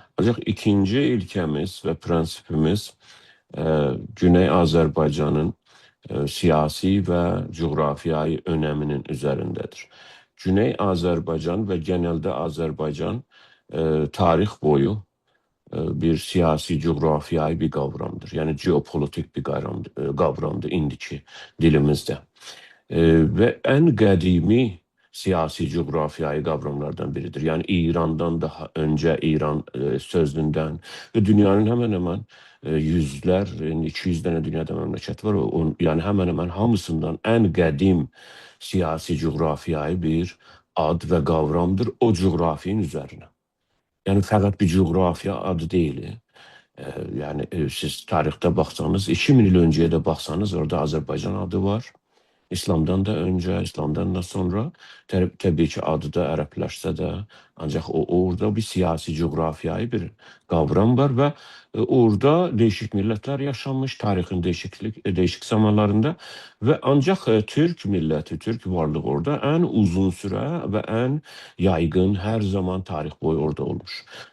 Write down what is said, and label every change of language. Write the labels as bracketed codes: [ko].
[az] Ancaq ikinci ilkəmiz və prinsipimiz Güney Azərbaycanın siyasi və coğrafiyayı önəminin üzərindədir. Güney Azərbaycan və genəldə Azərbaycan tarix boyu bir siyasi coğrafiyayı bir kavramdır. [tr] Yani geopolitik bir kavramdır indiki dilimizde. Ve en kadimi siyasi coğrafiyayı kavramlardan biridir. Yani İran'dan daha önce İran sözlüğünden ve dünyanın hemen hemen yüzler, 200 tane dünyada memleket var. Yani hemen hemen hamısından en kadim siyasi coğrafiyayı bir ad ve kavramdır o coğrafyanın üzerine. [az] Yani fəqət bir coğrafiya adı deyil. Yani siz tarixdə baxsanız, 2000 il öncəyə də baxsanız orada Azərbaycan adı var. [tr] İslamdan da önce, İslamdan da sonra tabii ki [az] adı da ərəbləşsə də, [tr] ancaq orada bir siyasi coğrafiyayı bir kavram var ve orada değişik milletler yaşanmış tarixin değişik zamanlarında ve ancaq Türk milleti, Türk varlığı orada en uzun süre ve en yaygın her zaman tarix boyu orada olmuş.